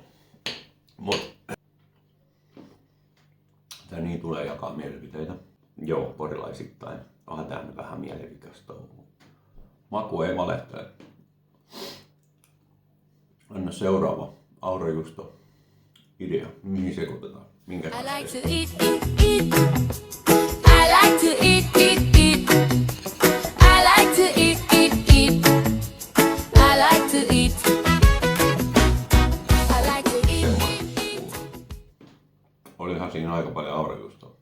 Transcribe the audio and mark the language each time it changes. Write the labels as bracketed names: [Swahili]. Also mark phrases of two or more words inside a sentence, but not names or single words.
[Finnish] Mut tää niin tulee jakaa mielipiteitä. Joo, porilaisittain. Onhan tää nyt vähän mielivikasta. Maku ei valehtele. Anna seuraava aurajuusto idea. Mihin sekoitetaan? Minkä [English] I like to eat, eat, eat. I like to eat, eat, eat. I like to eat, eat, eat. I like to eat. I like to eat, eat, eat. [Finnish] Olihan siinä aika paljon aurajuustoa.